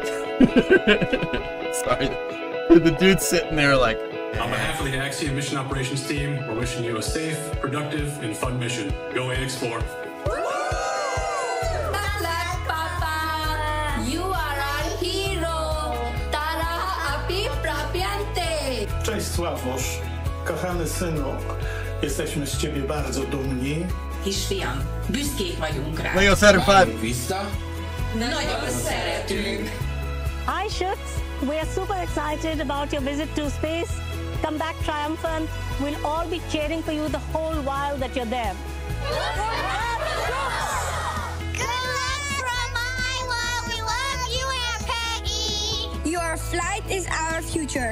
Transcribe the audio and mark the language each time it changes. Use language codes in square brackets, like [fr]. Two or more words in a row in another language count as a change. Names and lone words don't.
[en] Sorry. The dude's sitting there like... On behalf of the Axiom Mission Operations team, we're wishing you a safe, productive, and fun mission. Go AX4. Papa! You are our hero! Tara api prapiante! [pl] Cześć Sławosz, kochany synu, jesteśmy z ciebie bardzo dumni. [hu] Kisfiam, büszkék vagyunk rá. Lego Saturn 5. Vissza. Nagyon szeretünk. [en] Hi Shooks, we are super excited about your visit to space. Come back triumphant. We'll all be cheering for you the whole while that you're there. Good luck, flight is our future.